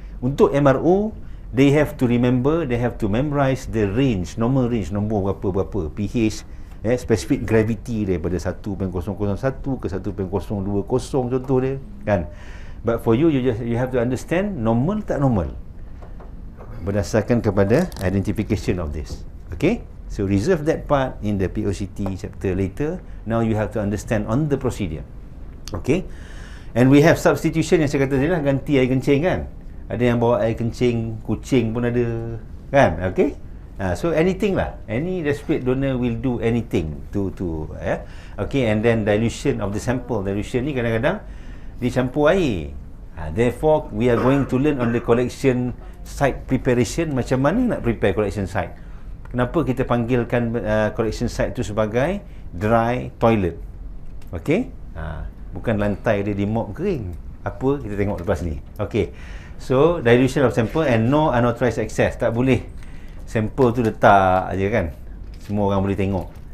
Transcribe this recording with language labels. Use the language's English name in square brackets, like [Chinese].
[English] Untuk MRO, they have to remember, they have to memorize the range, normal range, nombor berapa pH, specific gravity [Malay] daripada 1.001 ke 1.020 contoh dia kan. [English] But for you, you have to understand [Malay] normal tak normal berdasarkan kepada [English] identification of this. Okay, so reserve that part in the POCT chapter later. Now you have to understand on the procedure. Okay, and we have substitution [Malay] yang saya kata tadi lah, ganti air kencing kan. Ada yang bawa air kencing kucing pun ada kan. [English] Okay, so anything lah, any respirate donor will do anything to okay. And then dilution of the sample, [Malay] dilution ni kadang-kadang dicampur air. [English] Therefore we are going to learn on the collection site preparation, [Malay] macam mana nak prepare collection site. Kenapa kita panggilkan collection site tu sebagai dry toilet. Okay, bukan lantai dia di mop kering. Apa kita tengok lepas ni. [English] Okay, so dilution of sample and no unauthorized access. [Malay] Tak boleh sampel tu letak aja kan, semua orang boleh tengok.